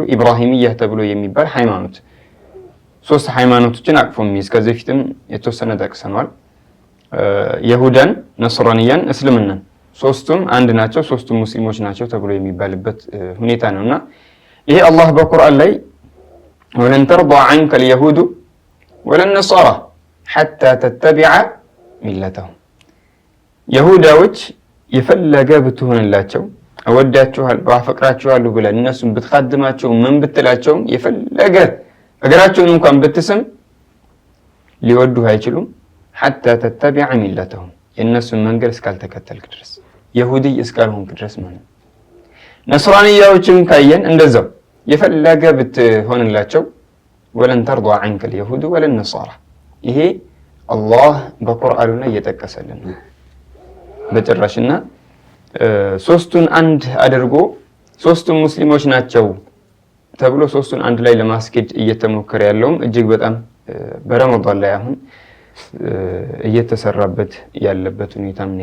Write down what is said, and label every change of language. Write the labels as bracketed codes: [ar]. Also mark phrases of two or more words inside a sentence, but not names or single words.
[am] ኢብራሂምያ ተብሎ የሚባል ሃይማኖት 3 ሃይማኖቶችን አቅፎ የሚይዝ ከዚህ በፊትም የተወሰነ ጠቅሰናል። ይሁዳን፣ ነስራንያን፣ እስልምናን ሶስቱም አንድ ናቸው፣ ሶስቱም ሙስሊሞች ናቸው ተብሎ የሚባልበት ሁኔታ ነውና ይሄ አላህ በቁርአን ላይ [ar] ولن ترضى عنك اليهود ولا النصارى حتى تتبع ملتهم [am] ይሁዳዎች የፈለገ ብትሆንላቸው እወዳችኋል ባፈቅራችኋል ብለን እነሱን ብትخدማቸው ምን ብትላቸው የፈለገ እግራቸውን እንኳን ብትስም ሊወዱ አይችሉም [ar] حتى تتبع ملتهم [am] የነሱ መንገድ እስካልተከተልክ ድረስ ይሁዲ እስካልሆንክ ድረስ ማለት ነስራንያዎችም ካየን እንደዛው የፈለገ ብትሆንላቸው [ar] ولن ترضى عنك اليهود ولا النصارى [am] ይሄ አላህ በቁርአኑ ላይ እየጠቀሰልን ነው በጭራሽና ሶስቱን አንድ አድርጎ ሶስቱም ሙስሊሞች ናቸው ተብሎ ሶስቱን አንድ ላይ ለማስኬድ እየተሞከረ ያለውም እጅግ በጣም በረመዳን ላይ አሁን እየተሰራበት ያለበት ሁኔታ ምን